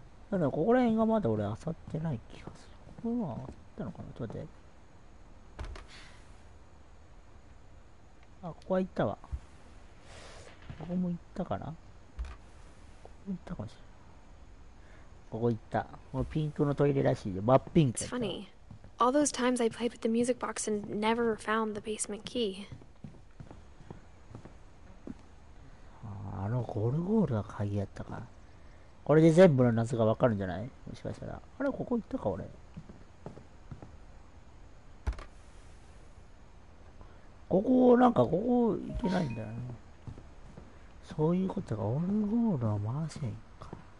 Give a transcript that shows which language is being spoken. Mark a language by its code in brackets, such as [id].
[ja] ただここら辺がまだ俺漁ってない気がする。ここはあったのかな、ちょっと待って。あ、ここは行ったわ。ここも行ったかな。ここ行ったかもしれない。ここ行った。このピンクのトイレらしいよ。真っピンク。 [en] It's funny. All those times I played with the music box and never found the basement key. [ja] あのゴルゴールが鍵やったか。これで全部の謎がわかるんじゃない？もしかしたら。あれ、ここ行ったか、俺。ここ、なんかここ行けないんだよね。そういうことが、オルゴールは回せんか。